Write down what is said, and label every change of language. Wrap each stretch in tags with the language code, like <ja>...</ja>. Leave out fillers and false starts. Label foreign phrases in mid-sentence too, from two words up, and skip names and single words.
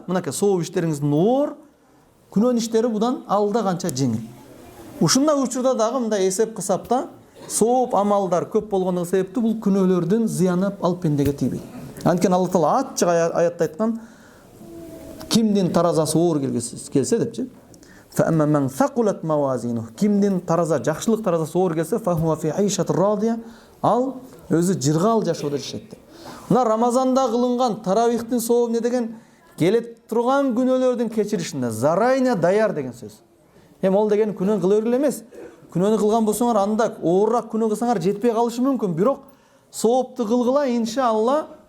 <ky>Мынакей сооп иштериңиздин оор, күнөөнүн иштери будан алда канча жеңил. Ушундай учурда дагы мындай эсеп кысапта сооп амалдар көп болгондугу себептүү бул күнөөлөрдүн зыяны ал пендеге тийбейт. Анткени Алла Таала ачык аятта айткан, кимдин таразасы оор келсе депчи.</ky> <ar>فَأَمَّا مَنْ ثَقُلَتْ مَوَازِينُهُ</ar> <ky>Кимдин тараза, жакшылык таразасы оор келсе,</ky> <ar>فَهُوَ فِي عِيشَةٍ راضية</ar> <ky>Ал өзү жыргал жашоодо жашайт. Мына Рамазанда кылынган таравихтин сообу эмне деген? Келе турган күнөөлөрдүн кечиришинде зарайня даяр деген сөз. Ол деген күнөө кыла бергиле эмес. Күнөөнү кылган болсоңар анда оорураак күнөө кылсаңар жетпей калышы мүмкүн, бирок соопту кылгыла иншалла.</ky>